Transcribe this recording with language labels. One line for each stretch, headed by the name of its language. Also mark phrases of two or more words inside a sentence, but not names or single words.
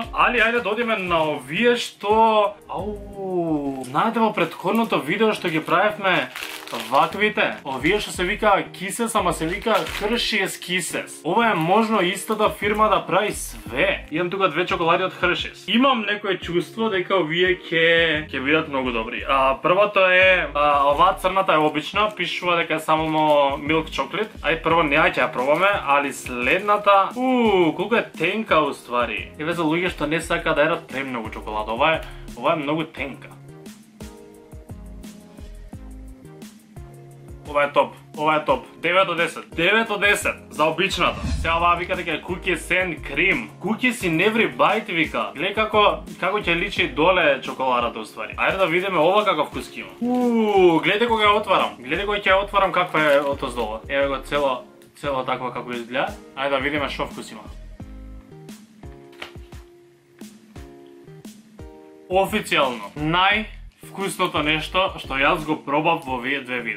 Macedonian: Али ајде да одиме на овие што знаете во претходното видео што ги правевме ваквите, овие што се викаа кисес, ама се вика Hershey's Kisses. Ова е можно истата фирма да прави све. Имам тука 2 чоколади од Hershey's. Имам некое чувство дека овие ќе бидат многу добри. Првото е оваа црната е обична, пишува дека е само
English: milk chocolate.
Macedonian: Ај прво неа ќе ја пробаме, али следната, колку е тенка уствари. Еве за луѓе што не сака да едат премногу чоколада, ова е многу тенка. Ова е топ. 9 од 10. 9 од 10 за обичната. Сега оваа вика дека е
English: cookies and cream. Cookies in every bite
Macedonian: вика. Гледај како ќе личи доле чоколадата уствари. Ајде да видиме ова каков вкус има. Гледај кога ја отварам. Гледај кога ќе ја отварам каква е отоздолу. Еве го цело таква како изгледа. Ајде да видиме што вкус има. Официјално вкусното нешто што јас го пробав во овие 2 видеа.